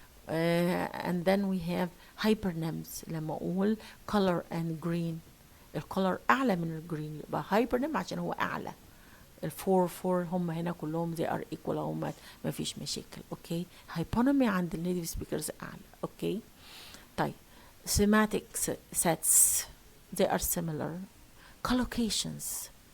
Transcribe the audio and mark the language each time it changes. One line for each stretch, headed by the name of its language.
English: And then we have hypernyms.
Arabic: لما أقول color and green، الcolor أعلى من الجرين يبقى hypernym عشان هو أعلى. الفور هم هنا كلهم
English: they are equal،
Arabic: هم ما فيش مشاكل. اوكي، hyponymy عند النيتيف سبيكرز أعلى.
English: Okay, طيب semantic sets they are similar. Collocations.